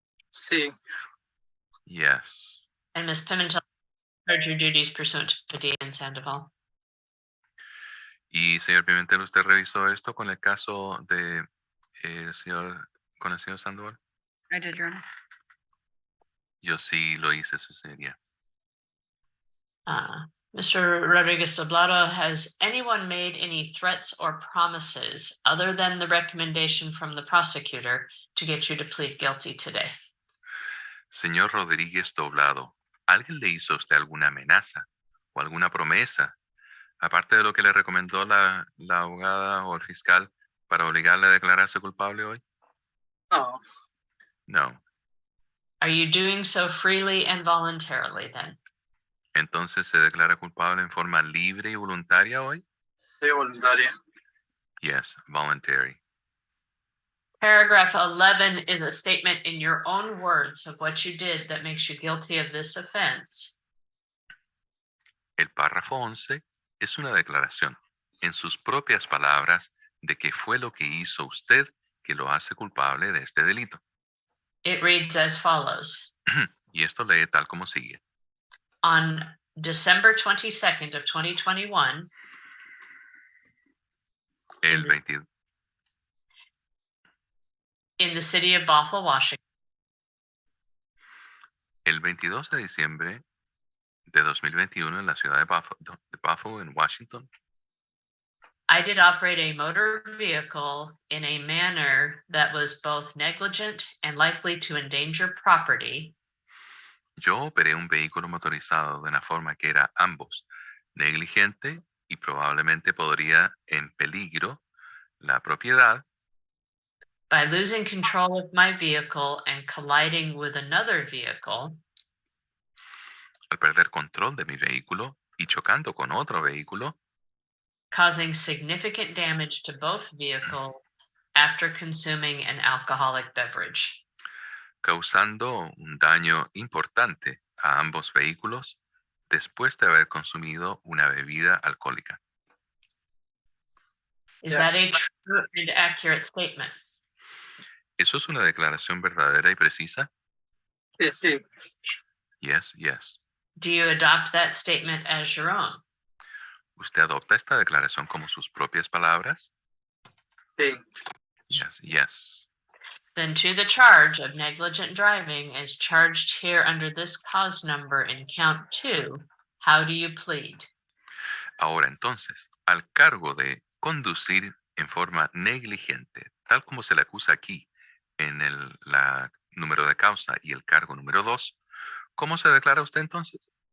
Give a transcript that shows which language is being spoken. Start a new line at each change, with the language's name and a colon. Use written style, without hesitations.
Spanish: Sí,
English: Yes. And Ms. Pimentel heard your duties pursuant to Padilla and Sandoval.
Spanish: Y señor Pimentel, ¿usted revisó esto con el caso de con el señor Sandoval?
English: I did, Your Honor.
Spanish: Yo sí lo hice, su señoría.
English: Mr. Rodriguez Doblado, has anyone made any threats or promises other than the recommendation from the prosecutor to get you to plead guilty today?
Spanish: Señor Rodríguez Doblado, ¿alguien le hizo a usted alguna amenaza o alguna promesa, Aparte de lo que le recomendó la abogada o el fiscal para obligarle a declararse culpable hoy. No,
English: No. Are you doing so freely and voluntarily then?
Spanish: Entonces se declara culpable en forma libre y voluntaria hoy. soy voluntaria.
English: Yes, voluntary. Paragraph 11 is a statement in your own words of what you did that makes you guilty of this offense.
Spanish: El párrafo 11 es una declaración en sus propias palabras de qué fue lo que hizo usted que lo hace culpable de este delito.
English: It reads as follows.
Spanish: Y esto lee tal como sigue.
English: On December 22nd of 2021,
Spanish: El 20
English: in the city of Bothell, Washington,
Spanish: el 22 de diciembre de 2021 en la ciudad de Buffalo, en Washington,
English: I did operate a motor vehicle in a manner that was both negligent and likely to endanger property,
Spanish: yo operé un vehículo motorizado de una forma que era ambos negligente y probablemente podría en peligro la propiedad
English: by losing control of my vehicle and colliding with another vehicle,
Spanish: al perder control de mi vehículo y chocando con otro vehículo,
English: causing significant damage to both vehicles after consuming an alcoholic beverage.
Spanish: causando un daño importante a ambos vehículos después de haber consumido una bebida alcohólica.
English: Is that a true and accurate statement?
Spanish: ¿Eso es una declaración verdadera y precisa? Sí, sí,
English: Yes, yes. Do you adopt that statement as your own?
Spanish: ¿Usted adopta esta declaración como sus propias palabras? sí.
English: Yes, yes. Then to the charge of negligent driving as charged here under this cause number in count 2, how do you plead?
Spanish: Ahora entonces, al cargo de conducir en forma negligente, tal como se le acusa aquí en la número de causa y el cargo número 2, ¿cómo se declara usted entonces?